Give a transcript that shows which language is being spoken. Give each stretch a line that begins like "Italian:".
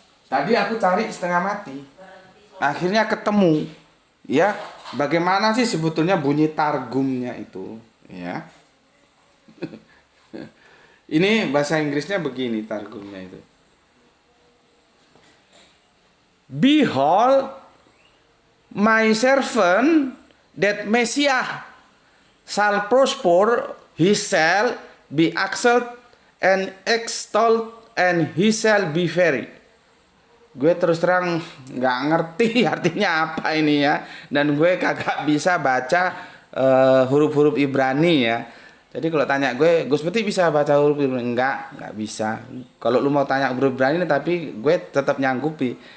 Indonesian: Tadi aku cari setengah mati, akhirnya ketemu, ya. Bagaimana sih sebetulnya bunyi targumnya itu, ya? Ini bahasa Inggrisnya begini targumnya itu.
English: Behold, my servant that Messiah shall prosper, he shall be exalted and extolled, and he shall be very.
Indonesian: Gue terus terang nggak ngerti artinya apa ini ya, dan gue kagak bisa baca huruf-huruf Ibrani ya. Jadi kalau tanya gue berarti bisa baca huruf Ibrani? Nggak bisa. Kalau lu mau tanya huruf Ibrani, tapi gue tetap nyanggupi.